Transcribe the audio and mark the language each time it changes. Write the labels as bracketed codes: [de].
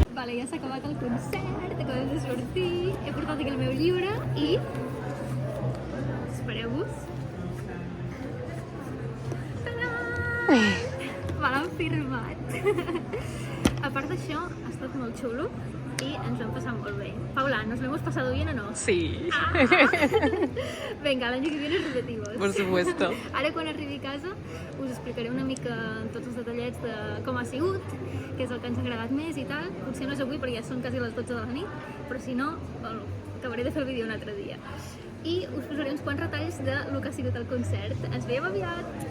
[ca] Ja s'ha acabat el concert, acabem de sortir, he portat aquí el meu llibre i... Espereu-vos. Tadà! Me l'han firmat. A part d'això, ha estat molt xulo i ens ho hem passat molt bé. [es] Paula, ¿nos lo hemos pasado bien o no? Sí. Ah! Venga, el año que viene repetimos. Por supuesto. [ca] Ara, quan arribi a casa, us explicaré una mica tots els detallets de com ha sigut, què és el que ens ha agradat més i tal. Potser no és avui perquè ja són quasi les 12 de la nit, però si no, bueno, acabaré de fer el vídeo un altre dia. I us posaré uns quants retalls del que ha sigut el concert. Ens veiem aviat!